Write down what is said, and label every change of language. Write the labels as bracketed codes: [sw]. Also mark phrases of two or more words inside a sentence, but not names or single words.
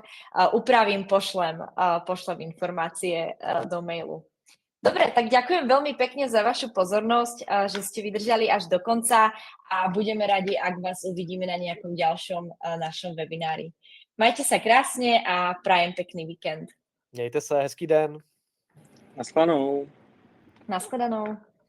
[sk] Upravím, pošlem informácie do mailu. Dobre, tak ďakujem veľmi pekne za vašu pozornosť, že ste vydržali až do konca a budeme radi, ak vás uvidíme na nejakom ďalšom našom webinári. Majte sa krásne a prajem pekný víkend. [cs] Mějte se, hezký den. Naschledanou. Naschledanou.